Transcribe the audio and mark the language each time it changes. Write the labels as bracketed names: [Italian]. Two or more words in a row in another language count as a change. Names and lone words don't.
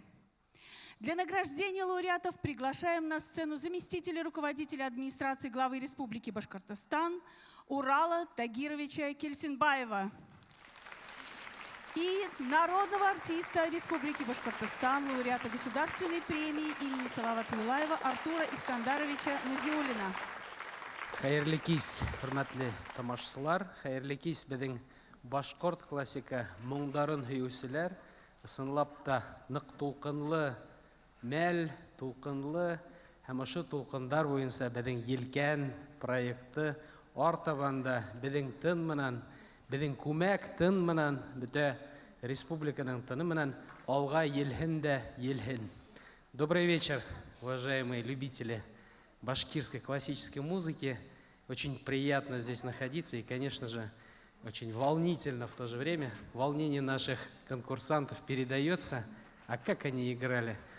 [Russian] Для награждения лауреатов приглашаем на сцену заместителя руководителя администрации главы Республики Башкортостан Урала Тагировича Кельсинбаева и народного артиста Республики Башкортостан, лауреата государственной премии имени Салавата Юлаева Артура Искандаровича Назиуллина. [Bashkir] Хайырлы кис, хөрмәтле тамашачылар, хайырлы кис безнең башкорт классика моңдарын һөючеләр, ысынлап та нык тулкынлы, мәл тулкынлы һәм ошо тулкындар буенча безнең Елкән проекты артабанда безнең тын менән, безнең күмәк тын менән, бүтә республиканың тыны менән алга елһен дә елһен. [Russian] Добрый вечер, уважаемые любители башкирской классической музыки. Очень приятно здесь находиться и, конечно же, очень волнительно в то же время. Волнение наших конкурсантов передается. А как они играли?